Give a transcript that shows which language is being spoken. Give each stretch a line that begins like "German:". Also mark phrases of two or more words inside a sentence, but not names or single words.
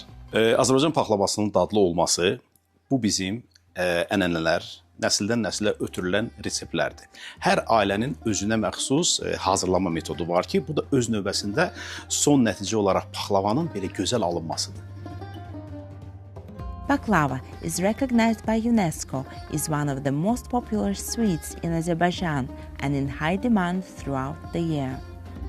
Azerbaijani: Azərbaycan paxlavasının dadlı olması bu bizim ənənələr, nəsildən nəsilə ötürülən reseptlərdir. Hər ailənin özünə məxsus hazırlama metodu var ki, bu da öz növbəsində son nəticə olaraq paxlavanın belə gözəl alınmasıdır.
English: Baklava is recognized by UNESCO as one of the most popular sweets in Azerbaijan and in high demand throughout the year.